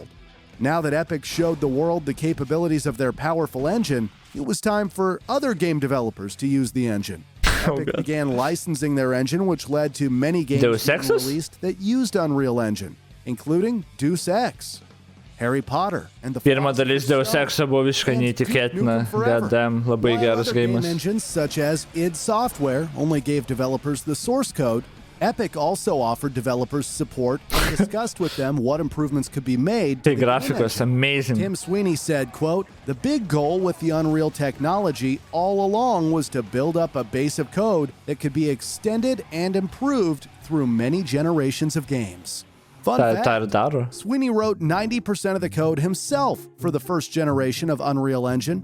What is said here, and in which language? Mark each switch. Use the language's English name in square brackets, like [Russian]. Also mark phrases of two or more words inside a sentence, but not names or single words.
[English] Now that Epic showed the world the capabilities of their powerful engine, it was time for other game developers to use the engine. Epic began licensing their engine, which led to many games being released that used Unreal Engine, including Deus Ex. Harry Potter and the [Lithuanian] Pirma dalis Deus Exo buvo visiškai neįtikėtina, godam, labai geras [English] game [Lithuanian] geimas. [English] engines such as id Software only gave developers the source code, Epic also offered developers support and discussed with them what improvements could be made. [Lithuanian] Tai grafikos amazing. [English] Tim Sweeney said, quote, "The big goal with the Unreal technology all along was to build up a base of code that could be extended and improved through many generations of games." Fun fact, Sweeney wrote 90% of the code himself for the first generation of Unreal Engine.